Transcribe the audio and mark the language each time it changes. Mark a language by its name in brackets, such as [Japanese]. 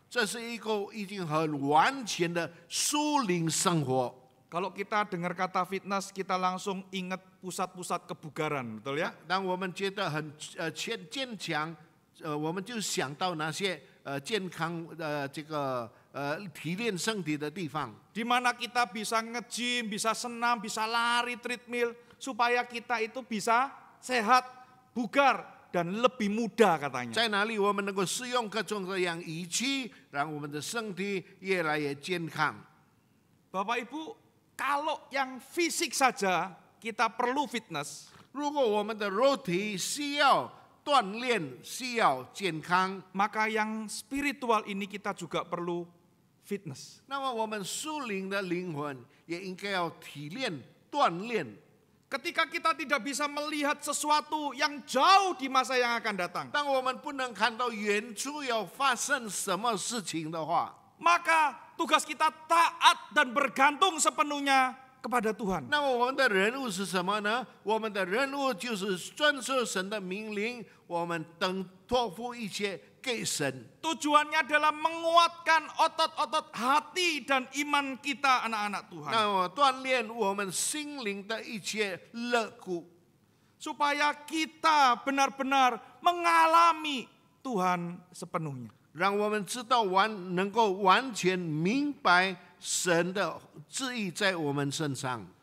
[Chinese] 这是一个已经很完全的属灵生活。 [Indonesian] Kalau kita dengar kata fitness, kita langsung ingat pusat-pusat kebugaran, betul ya? [Chinese] 当我们觉得很坚强，我们就想到那些健康这个提炼身体的地方。 [Indonesian] Di mana kita bisa nge-gym, bisa senam, bisa lari treadmill, supaya kita itu bisa sehat, bugar, dan lebih muda katanya. [Chinese] 在哪里我们能够使用各种各样仪器，让我们的身体越来越健康？ [Indonesian] Bapak Ibu, kalau yang fisik saja kita perlu fitness, [Chinese] 如果我们的肉体需要锻炼，需要健康， [Indonesian] maka yang spiritual ini kita juga perlu fitness. [Chinese] 那么我们属灵的灵魂也应该要提炼、锻炼。 [Indonesian] Ketika kita tidak bisa melihat sesuatu yang jauh di masa yang akan datang, [Chinese] 当我们不能看到远处要发生什么事情的话， [Indonesian] maka tugas kita taat dan bergantung sepenuhnya kepada Tuhan. [Chinese] 那么我们的任务是什么呢？我们的任务就是遵守神的命令，我们等托付一切给神。 [Indonesian] Tujuannya adalah menguatkan otot-otot hati dan iman kita anak-anak Tuhan. [Chinese] 那么锻炼我们心灵的一切肋骨， [Indonesian] Supaya kita benar-benar mengalami Tuhan sepenuhnya. [Chinese] 让我们知道能够完全明白神的旨意在我们身上。